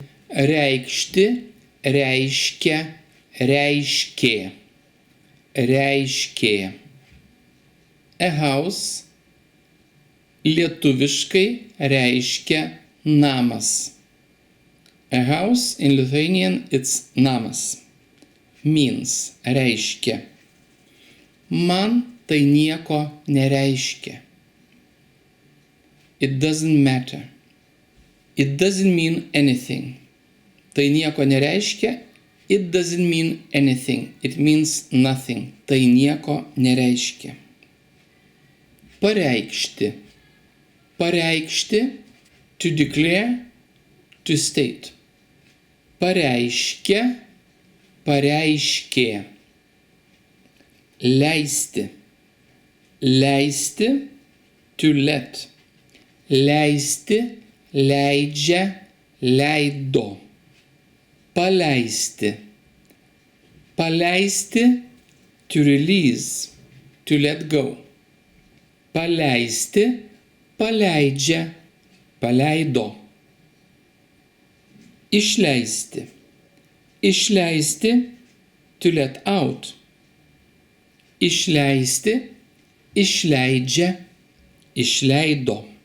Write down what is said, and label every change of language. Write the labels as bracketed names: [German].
[Lithuanian] Reikšti, reiškia, reiškė. Reiškė. [English] A house [Lithuanian] lietuviškai reiškia namas. [English] A house in Lithuanian it's namas. Means reiškia. [Lithuanian] Man tai nieko nereiškia. [English] It doesn't matter. It doesn't mean anything. [Lithuanian] Tai nieko nereiškia. [English] It doesn't mean anything. It means nothing. [Lithuanian] Tai nieko nereiškia. Pareikšti. [English] Pareikšti, to declare, to state. [Lithuanian] Pareiškia, pareiškė. Leisti. Leisti, [English] to let. [Lithuanian] Leisti, leidžia, leido. Paleisti. [English] Paleisti, to release, to let go. [Lithuanian] Paleisti, paleidžia, paleido. [English] Išleisti. Išleisti, to let out. [Lithuanian] Išleisti, išleidžia, išleido.